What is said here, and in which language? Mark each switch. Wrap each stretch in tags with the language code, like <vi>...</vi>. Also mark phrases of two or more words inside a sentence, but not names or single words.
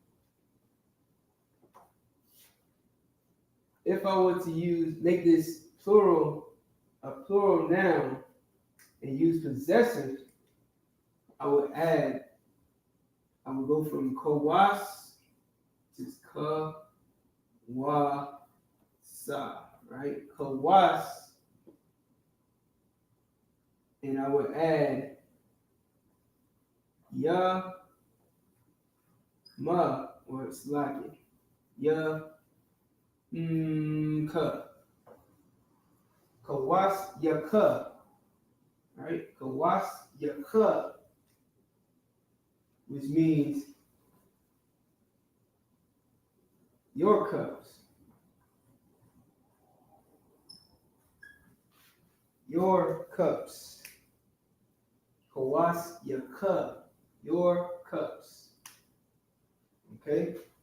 <en>If I were to make this a plural noun and use possessive, I would go from kawas to ka-wa-sa, right? Kawas, and I would add ya-ma, or it's like it. Ya-ka. Kawas ya-ka. Right? Kawas ya-ka. Which means your cups. Your cups. Kawas your cup. Your cups. Okay?</en>